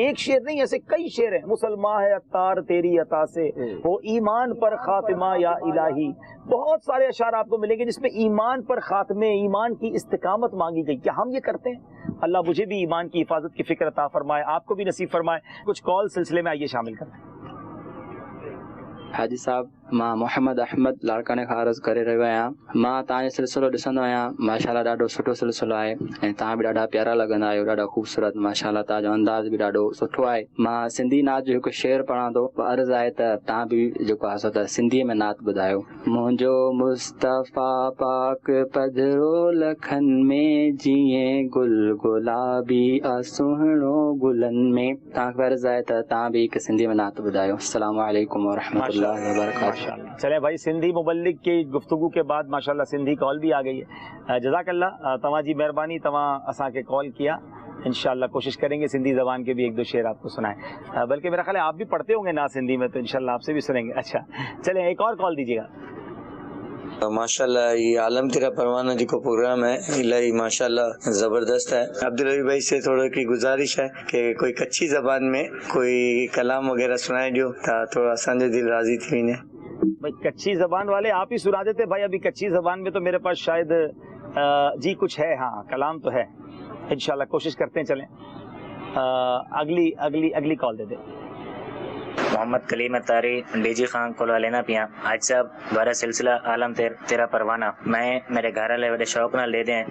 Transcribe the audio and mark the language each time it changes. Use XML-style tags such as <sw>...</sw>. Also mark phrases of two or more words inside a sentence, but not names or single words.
<ur>یہ ایک شعر نہیں، ایسے کئی شعر ہیں۔ مسلمان ہے عطار تیری عطا سے ہو، ایمان پر خاتمہ یا الٰہی. بہت سارے اشعار آپ کو ملیں گے جس میں ایمان پر خاتمے، ایمان کی استقامت مانگی گئی. کیا ہم یہ کرتے ہیں? اللہ مجھے بھی ایمان کی حفاظت کی فکر عطا فرمائے، آپ کو بھی نصیب فرمائے. کچھ کال سلسلے میں آئیے شامل کرتے ہیں.</ur> <sd>हाजी साहब, मां मोहम्मद अहमद लाड़काने खां अर्ज़ु करे रहियो आहियां। मां तव्हांजो सिलसिलो ॾिसंदो आहियां, माशाल्लाह ॾाढो सुठो सिलसिलो आहे, ऐं तव्हां बि ॾाढा प्यारा लॻंदा आहियो, ॾाढा ख़ूबसूरत, माशाल्लाह तव्हांजो अंदाज़ बि ॾाढो सुठो आहे। मां सिंधी नात जो हिकु शेर पढ़ां थो, अर्ज़ु आहे त तव्हां बि जेको आहे सो त सिंधीअ में नात ॿुधायो। मुंहिंजो मुस्तफ़ा पाक पधरो लखनि में, जीअं गुल गुलाबी सुहिणो गुलनि में। तव्हांखे अर्ज़ु आहे त तव्हां बि हिकु सिंधीअ में नात ॿुधायो।</sd> <ar>السلام عليكم ورحمة الله وبركاته.</ar> <ur>چلے بھائی، سندھی مبلغ کی گفتگو کے بعد ماشاءاللہ سندھی کال بھی آ گئی ہے. جزاک اللہ,</ur> <sd>तव्हां जी मेहरबानी, तव्हां असांखे कॉल किया।</sd> <ur>ان شاء اللہ کوشش کریں گے سندھی زبان کے بھی ایک دو شعر آپ کو سنائیں، بلکہ میرا خیال ہے آپ بھی پڑھتے ہوں گے نا سندھی میں، تو ان شاء اللہ آپ سے بھی سنیں گے. اچھا چلے، ایک اور کال دیجیے گا. ماشاءاللہ یہ عالم تیرا پروانہ جی کو پروگرام ہے، الٰہی ماشاءاللہ زبردست ہے. عبدل رہی بھائی سے تھوڑا کی گزارش ہے کہ کوئی کچی زبان میں کوئی کلام وغیرہ سنائے جو، تھوڑا</ur> <sd>असांजो दिल राज़ी थी वञे।</sd> <ur>کچی زبان والے آپ ہی سنا دیتے بھائی. ابھی کچی زبان میں تو میرے پاس شاید جی کچھ ہے, ہاں کلام تو ہے. انشاءاللہ کوشش کرتے ہیں. چلیں اگلی کال دے دیں. محمد کلیم اتاری ڈی جی خان کو لینا پیا. آج صاحب دوبارہ سلسلہ عالم تیرا پروانہ میں میرے گھر والے بڑے شوق نہ لے دیں.</ur>